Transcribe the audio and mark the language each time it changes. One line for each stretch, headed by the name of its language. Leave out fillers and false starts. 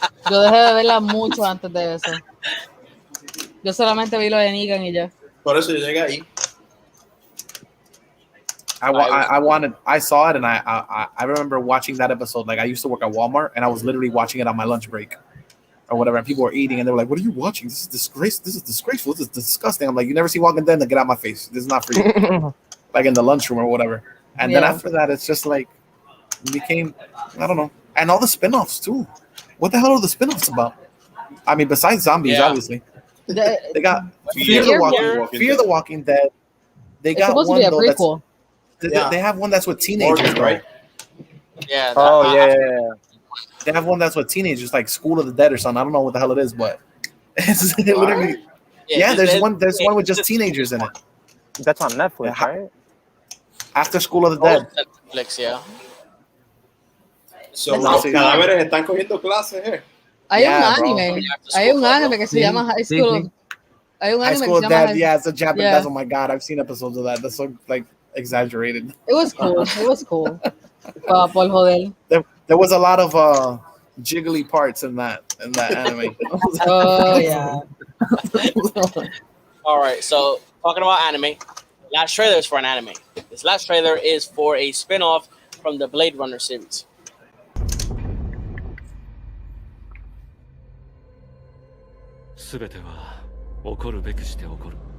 Spanish: Yo dejé de verla mucho antes de eso. Yo solamente vi lo de Negan y ya. Por eso yo llegué ahí.
English: I saw it and I remember watching that episode. Like I used to work at Walmart and I was literally watching it on my lunch break or whatever. And people were eating and they were like, "What are you watching? This is disgrace. This is disgraceful. This is disgusting." I'm like, "You never see Walking Dead? Then get out of my face. This is not for you." Like in the lunchroom or whatever. And then after that, it's just like it became, I don't know. And all the spin-offs too. What the hell are the spin-offs about? I mean, besides zombies, obviously. They got Fear the Walking Dead. They got one though that's they have one that's with teenagers, right? Yeah. Yeah. They have one that's with teenagers, like School of the Dead or something. I don't know what the hell it is, but it's literally. Yeah, there's one with just teenagers in it. That's on Netflix, right? After School of the Dead. Netflix, yeah.
Spanish: So los cadáveres están cogiendo clases, eh. Hay un anime. Hay un anime que se llama High School. Hay un
English: High
Spanish: anime
English: School
Spanish: que
English: of
Spanish: se llama
English: Dead. Yeah, it's a Japanese. Yeah. That's, oh my god, I've seen episodes of that. That's so like exaggerated. It was cool. It was cool.
Spanish: Por joder.
English: There was a lot of jiggly parts in that anime. Oh yeah. All right, so talking about anime, last trailer is for an anime. This last trailer is for a spin-off from the Blade Runner series.
Japanese: すべては起こるべくして起こる。